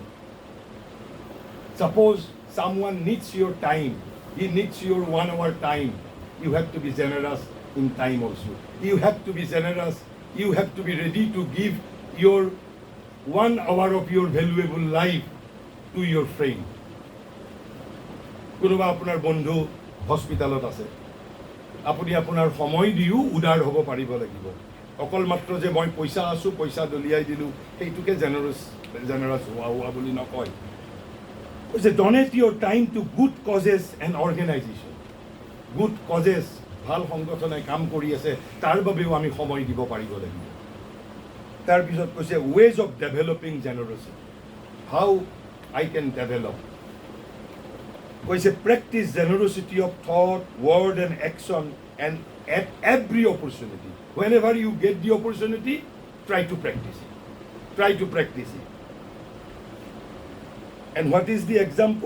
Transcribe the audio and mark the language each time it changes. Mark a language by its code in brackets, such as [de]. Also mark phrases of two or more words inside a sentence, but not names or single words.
[en] Suppose someone needs your time. He needs your 1 hour time. You have to be generous in time also. You have to be generous. You have to be ready to give your 1 hour of your valuable life to your friend. [as] কোনোবা আপোনাৰ বন্ধু হস্পিটালত আছে, আপুনি আপোনাৰ সময় দিও উদাৰ হ'ব পাৰিব লাগিব। অকল মাত্ৰ যে মই পইচা আছোঁ, পইচা দলিয়াই দিলোঁ, সেইটোকে জেনাৰাছ হোৱা বুলি নকয়। [en] কৈছে donate your time to good causes and organization. Good causes, [as] ভাল সংগঠনে কাম কৰি আছে, তাৰ বাবেও আমি সময় দিব পাৰিব লাগিব। তাৰপিছত কৈছে [en] ways of developing generosity. How I can develop. কৈছে practice generosity of thought, word and action and at every opportunity. Whenever you get the opportunity, try to practice it. Try to practice it. And what is the example?